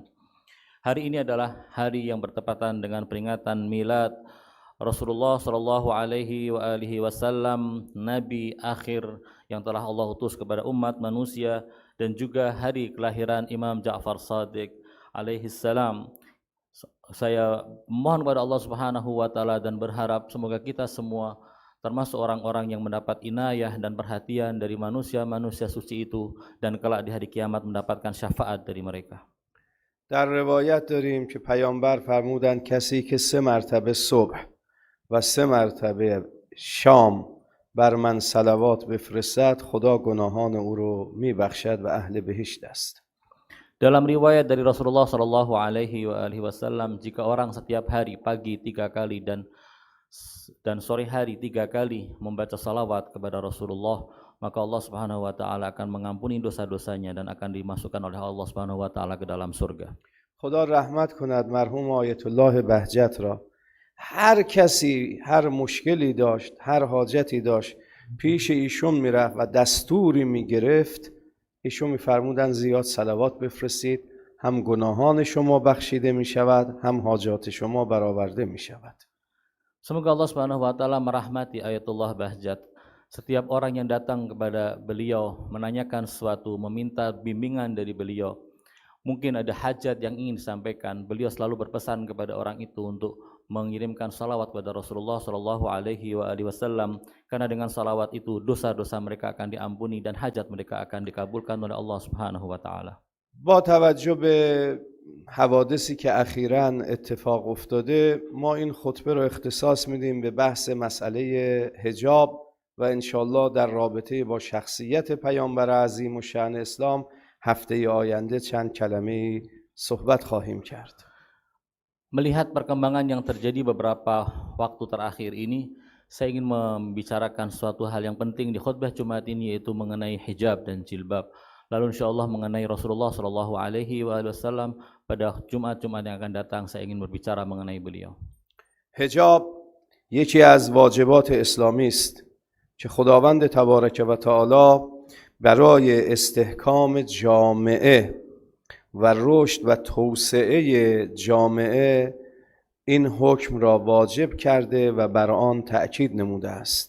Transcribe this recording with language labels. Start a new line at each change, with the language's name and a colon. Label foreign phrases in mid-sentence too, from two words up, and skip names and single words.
Indonesian: Hari ini adalah hari yang bertepatan dengan peringatan milad Rasulullah
Arabic: صلى الله عليه وسلم,
Indonesian: nabi akhir yang telah Allah utus kepada umat manusia, dan juga hari kelahiran Imam Ja'far Shadiq
Arabic: عليه السلام.
Indonesian: Saya mohon kepada Allah
Arabic: سبحانه وتعالى
Indonesian: dan berharap semoga kita semua termasuk orang-orang yang mendapat inayah dan perhatian dari manusia-manusia suci itu dan kelak di hari kiamat mendapatkan syafaat dari mereka.
Persian: در روایت داریم که پیامبر فرمودند کسی که 3 مرتبه صبح و 3 مرتبه شام بر من صلوات بفرستد خدا گناهان او رو میبخشد و اهل بهشت است.
Indonesian: Dalam riwayat dari Rasulullah
Arabic: صلى الله عليه وسلم,
Indonesian: jika orang setiap hari pagi 3 kali dan sore hari 3 kali membaca salawat kepada Rasulullah, maka Allah
Arabic: سبحانه وتعالى
Indonesian: akan mengampuni dosa-dosanya dan akan dimasukkan oleh Allah
Arabic: سبحانه وتعالى
Indonesian: ke dalam surga.
Persian: خدا رحمت کند مرحوم آیت الله بهجت را. هر کسی هر مشکلی داشت، هر حاجتی داشت، پیش ایشون میرفت و دستوری میگرفت، ایشون میفرمودن زیاد صلوات بفرستید، هم گناهان شما بخشیده میشود، هم حاجات شما برآورده میشود.
Indonesian: Semoga Allah
Arabic: سبحانه وتعالى
Indonesian: merahmati Ayatullah Bahjat. Setiap orang yang datang kepada beliau menanyakan sesuatu, meminta bimbingan dari beliau, mungkin ada hajat yang ingin disampaikan, beliau selalu berpesan kepada orang itu untuk mengirimkan salawat kepada Rasulullah
Arabic: صلى الله عليه وسلم,
Indonesian: karena dengan salawat itu dosa-dosa mereka akan diampuni dan hajat mereka akan dikabulkan oleh Allah
Arabic: سبحانه وتعالى.
Persian: با توجه به حوادثی که اخیراً اتفاق افتاده، ما این خطبه رو اختصاص میدیم به بحث مسئله حجاب و انشالله در رابطه با شخصیت پیامبر عظیم الشأن اسلام هفته آینده چند کلمه صحبت خواهیم کرد.
Indonesian: Melihat perkembangan yang terjadi beberapa waktu terakhir ini, saya ingin membicarakan suatu hal yang penting di khutbah Jumat ini, yaitu mengenai hijab dan jilbab. Lalu insyaallah mengenai Rasulullah
Arabic: صلى الله عليه وسلم
Indonesian: pada Jumat-Jumat yang akan datang saya ingin berbicara mengenai beliau.
Persian: حجاب یکی از واجبات اسلامی است که خداوند تبارک و تعالی برای استحکام جامعه و رشد و توسعه جامعه این حکم را واجب کرده و بر آن تأکید نموده است.